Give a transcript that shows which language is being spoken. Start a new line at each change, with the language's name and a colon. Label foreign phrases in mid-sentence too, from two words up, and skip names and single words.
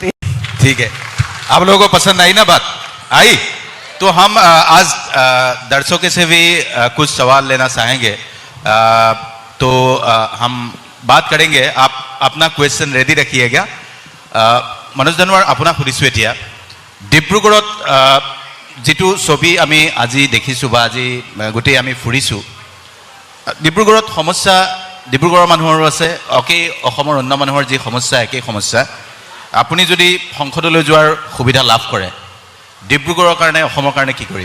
Hindi: ठीक है आप लोगों को पसंद आई ना बात आई तो हम आज दर्शकों से भी कुछ सवाल लेना चाहेंगे तो हम बात करेंगे आप अपना क्वेश्चन रेडी रखिएगा मनोज धनवार अपना
Assamese: सुधिছোঁ এতিয়া ডিব্ৰুগড়ত যেটো ছবি আমি আজি দেখিছো বা আজি গোটেই আমি ফুৰিছো ডিব্ৰুগড়ত সমস্যা ডিব্ৰুগড়ৰ মানুহৰ আছে অকে অসমৰ অন্য মানুহৰ যি সমস্যা একেই সমস্যা আপুনি যদি সংসদলৈ যোৱাৰ সুবিধা লাভ কৰে ডিব্ৰুগড়ৰ কাৰণে অসমৰ কাৰণে কি কৰিব